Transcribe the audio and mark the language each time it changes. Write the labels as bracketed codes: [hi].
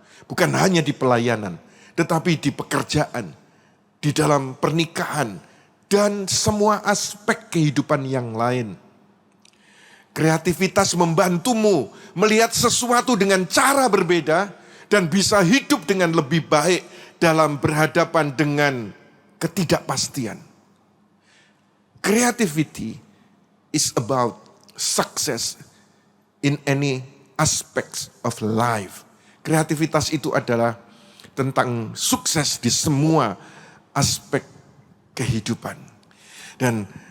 [id] Bukan hanya di pelayanan, tetapi di pekerjaan, di dalam pernikahan, dan semua aspek kehidupan yang lain. Kreativitas membantumu melihat sesuatu dengan cara berbeda dan bisa hidup dengan lebih baik dalam berhadapan dengan ketidakpastian. [en] Creativity is about success in any aspects of life. [id] Kreativitas itu adalah tentang sukses di semua aspek kehidupan. Dan